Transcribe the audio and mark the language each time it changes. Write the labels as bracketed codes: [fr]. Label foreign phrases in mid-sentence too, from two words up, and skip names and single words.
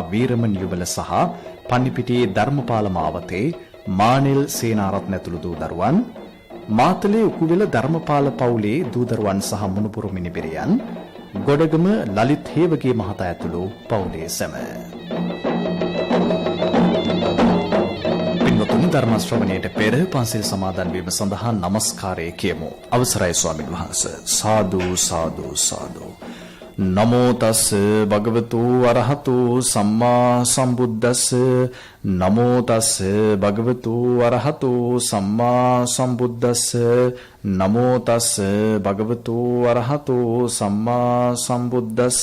[si] වීරමන් යුවල සහ පන්නිපිටියේ ධර්මපාල මාවතේ මානෙල් සේනාරත්න ඇතුළු දූ දරුවන් මාතලේ උකුවෙල ධර්මපාල පවුලේ දූ දරුවන් සහ මුණුපුරු මිනිබිරියන් ගොඩගම ලලිත් හේවගේ මහතා ඇතුළු පවුලේ සැම පින්වතුනි ධර්ම ශ්‍රවණයට පෙර පන්සිල් සමාදන් වීම සඳහා নমස්කාරය කියමු. අවසරයි ස්වාමීන් වහන්සේ. [pi] සාදු සාදු සාදු. නමෝ තස් භගවතු අරහතු සම්මා සම්බුද්දස්ස නමෝ තස් භගවතු අරහතු සම්මා සම්බුද්දස්ස නමෝ තස් භගවතු අරහතු සම්මා සම්බුද්දස්ස